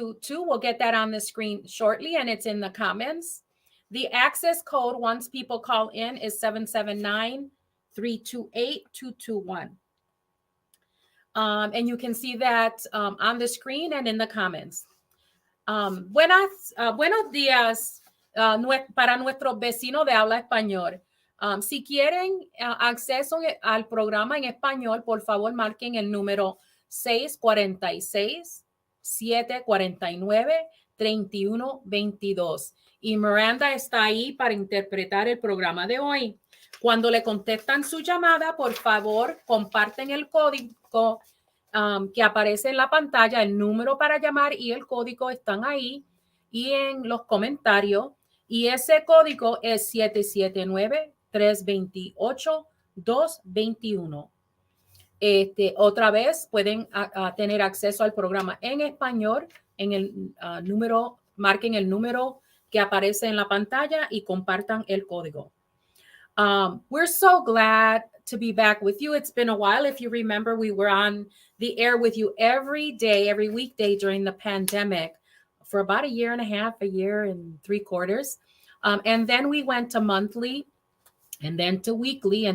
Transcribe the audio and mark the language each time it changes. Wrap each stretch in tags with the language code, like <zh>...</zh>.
<en>We'll get that on the screen shortly, and it's in the comments. The access code, once people call in, is 779-328-221. And you can see that on the screen and in the comments.</en> <es>Buenos días para nuestros vecinos de habla español. Si quieren acceso al programa en español, por favor marquen el número 646-749-3122. Y Miranda está ahí para interpretar el programa de hoy. Cuando le contestan su llamada, por favor, comparten el código que aparece en la pantalla. El número para llamar y el código están ahí y en los comentarios. Y ese código es 779-328-221. Otra vez pueden tener acceso al programa en español en el número, marquen el número que aparece en la pantalla y compartan el código.</es> <en>We're so glad to be back with you. It's been a while. If you remember, we were on the air with you every day, every weekday during the pandemic for about a year and a half, a year and 3/4. And then we went to monthly and then to weekly.</en>